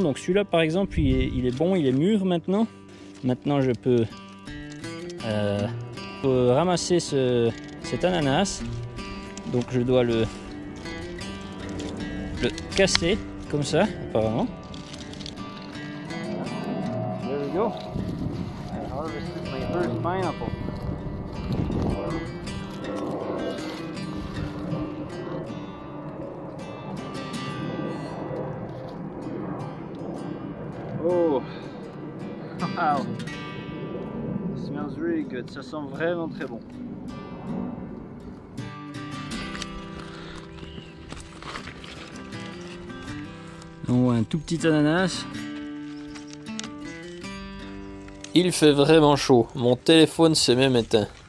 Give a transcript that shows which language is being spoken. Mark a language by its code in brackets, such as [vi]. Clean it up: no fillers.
[fr] Donc celui-là par exemple, il est bon, il est mûr maintenant. Maintenant je peux ramasser cet ananas. Donc je dois le casser comme ça apparemment. [en] There we go. I harvested my first pineapple. Oh, wow, it smells really good. [fr] Ça sent vraiment très bon. On voit un tout petit ananas. Il fait vraiment chaud. Mon téléphone s'est même éteint.